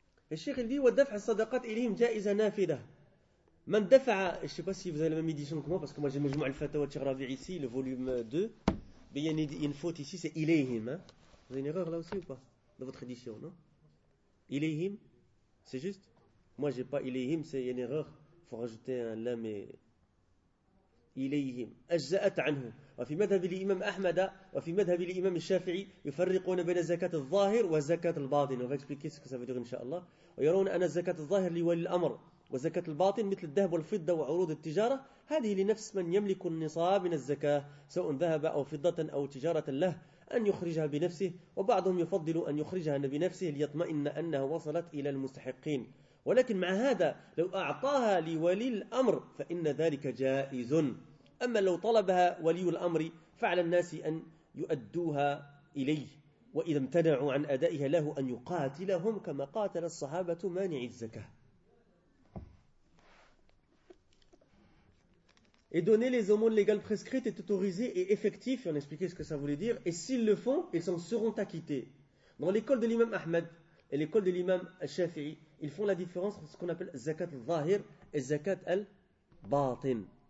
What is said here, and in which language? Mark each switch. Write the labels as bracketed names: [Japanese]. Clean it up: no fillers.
[French] Et Cheikh il dit, « وَدَّفْعَ الصَّدَقَاتِ إِلِهِمْ جَائِزَ نَافِدَةً » Je ne sais pas si vous avez la même édition que moi, parce que moi j'ai le Majmou' al-Fatawa Cheikh Rabi' ici, le volume 2. Mais il y a une faute ici, c'est Ilayhim. Hein? Vous avez une erreur là aussi ou pas? Dans votre édition, non? Ilayhim, c'est juste? Moi j'ai pas Ilayhim, c'est une erreur. Il faut rajouter un lam et. [Arabic] إليهم أجزأت عنه وفي مذهب الإمام أحمد وفي مذهب الإمام الشافعي يفرقون بين زكاة الظاهر وزكاة الباطن إن شاء الله ويرون أن زكاة الظاهر لولي الأمر وزكاة الباطن مثل الذهب والفضة وعروض التجارة هذه لنفس من يملك النصاب من الزكاة سواء ذهب أو فضة أو تجارة له أن يخرجها بنفسه وبعضهم يفضل أن يخرجها بنفسه ليطمئن أنها وصلت إلى المستحقين ولكن مع هذا لو أعطاها لولي الأمر فإن ذلك جائز أما لو طلبها ولي الأمر فعلى الناس أن يؤدوها إليه وإذا امتنعوا عن أدائها له أن يقاتلهم كما قاتل الصحابة مانع الزكاة. [French] Et donner les aumônes légales prescrites est autorisé et effectif. Et on expliquait ce que ça voulait dire. Et s'ils le font, ils s'en seront acquittés. Dans l'école de l'imam Ahmed et l'école de l'imam Shafi'i, ils font la différence entre ce qu'on appelle zakat al-zahir et zakat al-batin.